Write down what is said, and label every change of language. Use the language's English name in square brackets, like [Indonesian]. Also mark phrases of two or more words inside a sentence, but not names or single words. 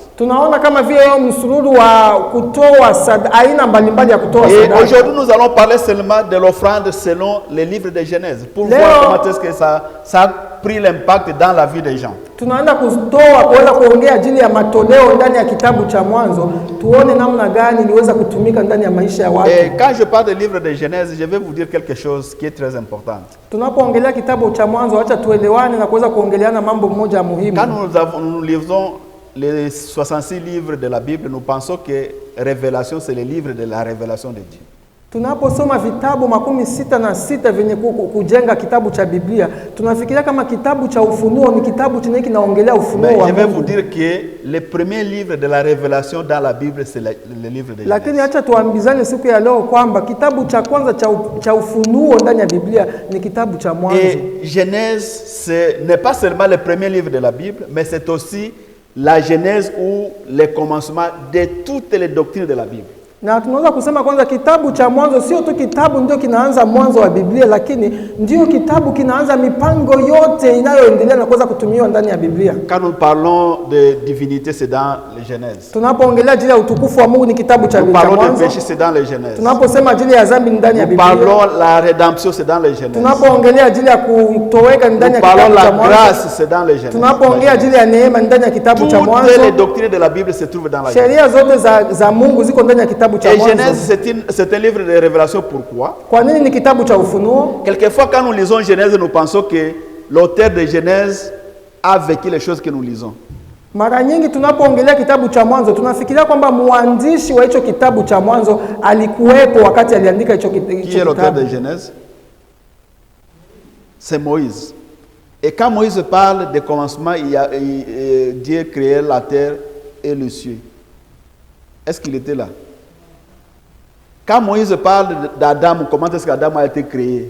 [Swahili] Tunaona kama vile msururu wa kutoa aina mbalimbali ya kutoa sadaka. [French] Et aujourd'hui nous allons parler seulement de l'offrande selon les livres de Genèse pour voir comment est-ce que ça pris l'impact dans la vie des gens. [Swahili] Tunaenda kutoa kuweza kuongea ajili ya matoleo ndani ya kitabu cha Mwanzo, tuone namna gani iliweza kutumika ndani ya maisha ya watu. [French] Et quand je parle du livre de Genèse, je vais vous dire quelque chose qui est très important. [Swahili] Tunapoongelea kitabu cha Mwanzo, acha tuelewane na kuweza kuongeleana mambo moja muhimu. [French] Quand nous lisons les 66 livres de la Bible, nous pensons que Révélation, c'est le livre de la révélation de Dieu. [Swahili] Tunaposoma vitabu 66 vyenye kujenga kitabu cha Biblia, tunafikiria kama kitabu cha Ufunuo ni kitabu chenye kinaongelea ufunuo wa Mungu. [French] Je vais vous dire que le premier livre de la révélation dans la Bible, c'est le livre de Genèse. [Swahili] Lakini acha tuambizane siku ya leo kwamba kitabu cha kwanza cha ufunuo ndani ya Biblia ni kitabu cha Mwanzo. [French] Et Genèse n'est pas seulement le premier livre de la Bible, mais c'est aussi la Genèse ou le commencement de toutes les doctrines de la Bible. [Swahili] Na tunaweza kusema kwanza kitabu cha Mwanzo sio tu kitabu ndio kinaanza mwanzo wa Biblia, lakini ndio kitabu kinaanza mipango yote inayoendelea na kuweza kutumiwa ndani ya Biblia. [French] Quand nous parlons de divinité, c'est dans les Genèse. [Swahili] Tunapoongelea ajili ya utukufu wa Mungu ni kitabu cha Mwanzo. [French] Nous parlons de péché, c'est dans les Genèse. [Swahili] Tunaposema ajili ya dhambi ndani ya Biblia. [French] Nous parlons la rédemption, c'est dans les Genèse. [Swahili] Tunapoongelea ajili ya kutoweka ndani ya kitabu cha Mwanzo. [French] Nous parlons la grâce, c'est dans les Genèse. [Swahili] Tunapoongea ajili ya neema ndani ya kitabu cha Mwanzo. [French] Toutes les doctrines de la Bible se trouvent dans la Genèse. [Swahili] Sheria zote za Mungu ziko ndani ya kitabu cha Mwanzo. [French] Et Genèse, c'est un livre de révélation. Pourquoi? [Swahili] Kwa nini ni kitabu cha ufunuo? [French] Quelquefois, quand nous lisons Genèse, nous pensons que l'auteur de Genèse a vécu les choses que nous lisons. [Swahili] Mara nyingi tunapoongelea kitabu cha Mwanzo tunafikiria kwamba mwandishi wa hicho kitabu cha Mwanzo alikuwepo wakati aliandika hicho kitabu. [French] Qui est l'auteur de Genèse? C'est Moïse. Et quand Moïse parle de commencement, Dieu créait la terre et le ciel. Est-ce qu'il était là? Quand Moïse parle d'Adam, comment est-ce qu'Adam a été créé?